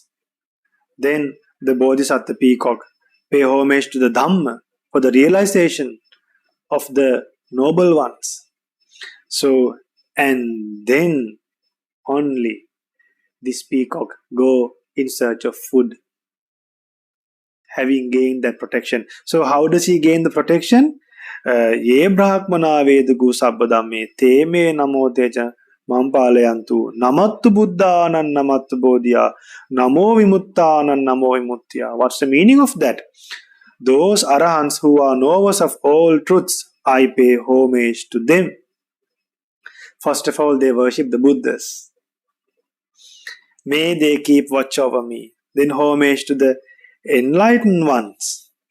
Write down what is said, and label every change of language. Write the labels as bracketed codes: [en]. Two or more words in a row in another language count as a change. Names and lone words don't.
[en] Then the Bodhisattva peacock pay homage to the Dhamma for the realization of the noble ones. So, and then only this peacock go in search of food, having gained that protection. So, how does he gain the protection? [pi] Ye brahmana vedugu sabbadamme te me namo teja mampalayantu namattu buddhanan namattu bodhiya namo vimuttanan namo vimuttiya. [en] What's the meaning of that? Those arahants who are knowers of all truths, I pay homage to them. First of all, they worship the Buddhas. May they keep watch over me. Then homage to the enlightened ones.